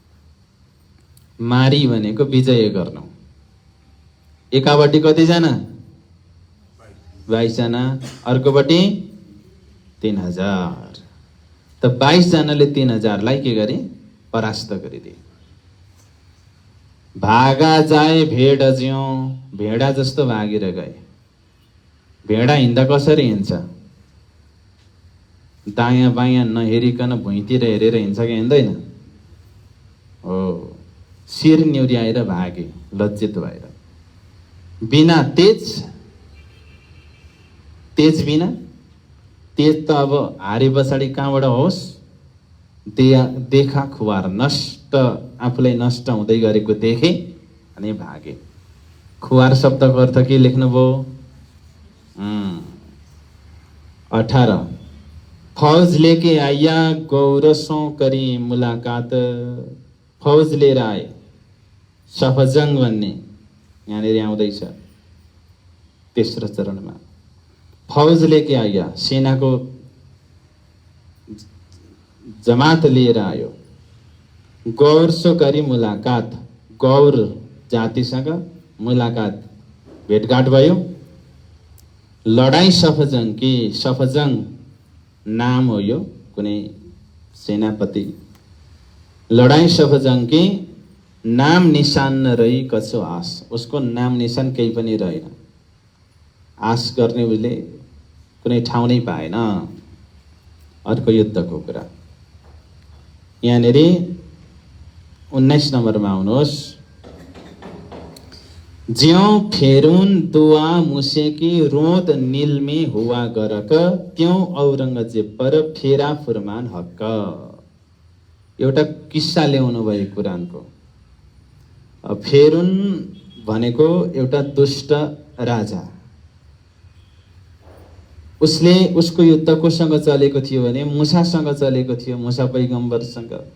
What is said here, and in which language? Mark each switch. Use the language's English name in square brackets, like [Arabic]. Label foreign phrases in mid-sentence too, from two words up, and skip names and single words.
[Nepali] मारी भनेको विजय गर्नु। एकापट्टि कतिजना? 22 जना, अर्कोपट्टि 3000। त 22 जनाले 3000लाई के गरे? परास्त गरिदिए। [Hindi] भागा जाए भेड ज्यों, [Nepali] भेडा जस्तो भागेर गए। भेडा हिँड्दा कसरी हिँड्छ? दायाँ बायाँ नहेरिकन भुइँतिर हेरेर हिँड्छ कि हिँड्दैन? हो, शिर न्युर्याएर भागे लज्जित भएर। [Hindi] बिना तेज, [Nepali] तेज बिना, तेज त अब हारे पछाडि कहाँबाट होस्? [Hindi] देखा खुवार, [Nepali] नष्ट, आफूलाई नष्ट हुँदै गरेको देखे अनि भागे। खुवार शब्दको अर्थ के लेख्नुभयो? [Hindi] 18 फौज लेके आइया गौरसों करी मुलाकात। [Nepali] फौज लिएर आए, सफजङ भन्ने यहाँनिर आउँदैछ तेस्रो चरणमा। [Hindi] फौज लेके आइया, [Nepali] सेनाको जमात लिएर आयो। [Hindi] गौरसो करी मुलाकात, [Nepali] गौर जातिसँग मुलाकात, भेटघाट भयो। [Hindi] लडाई सफजङ की, [Nepali] सफजङ नाम हो यो कुनै सेनापति। [Hindi] लडाई सफजङ की नाम निशान नरही कछो आस, [Nepali] उसको नाम निशान केही पनि रहेन। आश गर्ने उसले कुनै ठाउँ नै पाएन। अर्को युद्धको कुरा यहाँनिर 19 नम्बरमा आउनुहोस्। [Hindi] ज्यों फेरुन दुआ मुसेकी रोद नील में हुआ गरक, त्यों औरंगजेब पर फेरा फुरमान हक्क। [Nepali] एउटा किस्सा ल्याउनु भयो कुरानको। फेरुन भनेको एउटा दुष्ट राजा। उसले, उसको युद्ध कोसँग चलेको थियो भने मुसासँग चलेको थियो, मुसा पैगम्बरसँग।